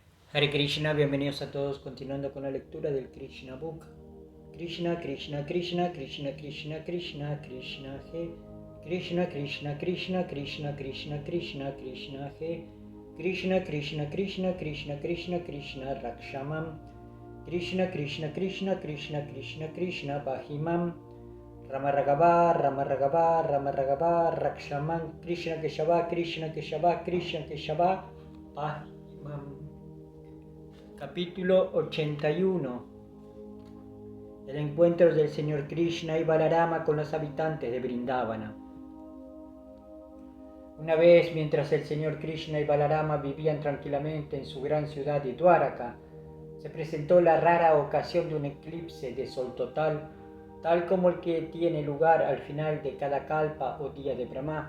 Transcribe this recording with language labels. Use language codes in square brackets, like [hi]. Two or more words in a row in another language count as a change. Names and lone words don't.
[sa] Hare Krishna, [es] bienvenidos a todos, continuando con la lectura del Krishna Book. [sa] Krishna, Krishna, Krishna, Krishna, Krishna, Krishna, Krishna, He. Krishna, Krishna, Krishna, Krishna, Krishna, Krishna, Krishna, He. Krishna, Krishna, Krishna, Krishna, Krishna, Krishna, Rakshamam. Krishna, Krishna, Krishna, Krishna, Krishna, Krishna, Bahimam. Rama Ragava, Rama Ragava, Rama Ragava, Rakshamam. Krishna Keshava, Krishna Keshava, Krishna Keshava, Bahimam. [es] Capítulo 81. El encuentro del Señor Krishna y Balarama con los habitantes de Vrindavana. Una vez, mientras el Señor Krishna y Balarama vivían tranquilamente en su gran ciudad de Dwaraka, se presentó la rara ocasión de un eclipse de sol total, tal como el que tiene lugar al final de cada kalpa o día de Brahma.